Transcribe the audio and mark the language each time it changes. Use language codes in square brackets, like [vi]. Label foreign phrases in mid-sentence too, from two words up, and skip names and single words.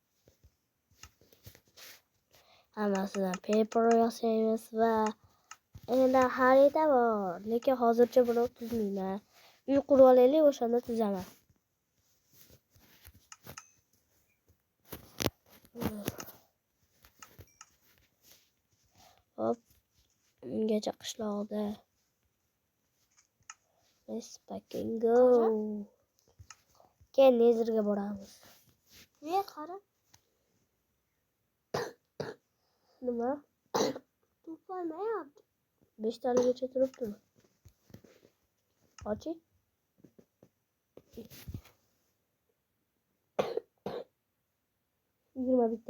[uz] Hammasidan paper yasaymiz va endi xarita bor. Lekin hozircha buni tuzmayman. Uy qurib olaylik, o'shanda tuzaman. Hop, ungacha qishloqda. [en] Let's fucking go. [uz] Keyin nezirga boramiz. Ne qara? Nima? To'polmayapti. 5 taligacha turibdimi? Oching. Yigirma bitta.